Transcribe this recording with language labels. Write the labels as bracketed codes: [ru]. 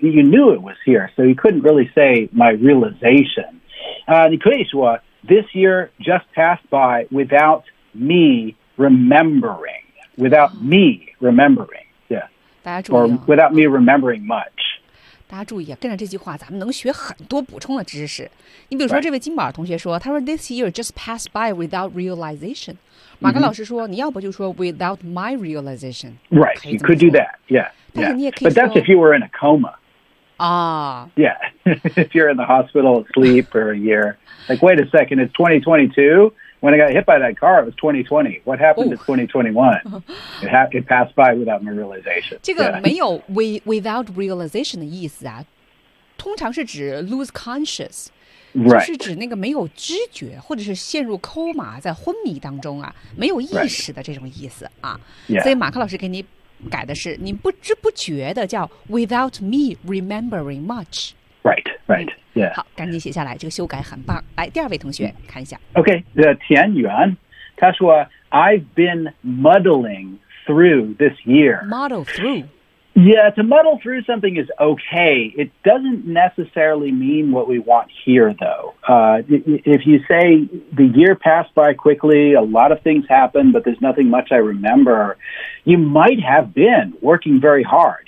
[en] You knew it was here, so you couldn't really say my realization. [zh] 你可以说 [en] this year just passed by without me remembering. Without me remembering, yeah. [zh] 大家注意 [en] Or without me remembering much. [zh] 大家注意啊，跟着这句话咱们能学很多补充的知识。你比如说这位金宝同学说、 [en] right. [zh] 他说 [en] This year just passed by without realization. [zh] 马克老师说、你要不就说 [en] without my realization. Right, you could do that, yeah. 但是你也可以说 But that's if you were in a coma. Ah. Yeah, if you're in the hospital asleep for a year. Like, wait a second, it's 2022. When I got hit by that car, it was 2020. What happened、to 2021? It passed by without my realization. [zh] 这个没有 [en] without realization [zh] 的意思啊，通常是指 [en] lose conscious，、 right. [zh] 就是指那个没有知觉或者是陷入 coma 在昏迷当中啊，没有意识的这种意思啊。 [en] Yeah. [zh] 所以马克老师给你改的是，你不知不觉的叫 [en] without me remembering much。 Right, right, yeah. [zh] 好，赶紧写下来，这个修改很棒。来，第二位同学，看一下。 [en] Okay, 田园， [zh] 他说 [en] ，I've been muddling through this year. Muddle through. Yeah, to muddle through something is okay. It doesn't necessarily mean what we want here, though. If you say the year passed by quickly, a lot of things happened, but there's nothing much I remember, you might have been working very hard.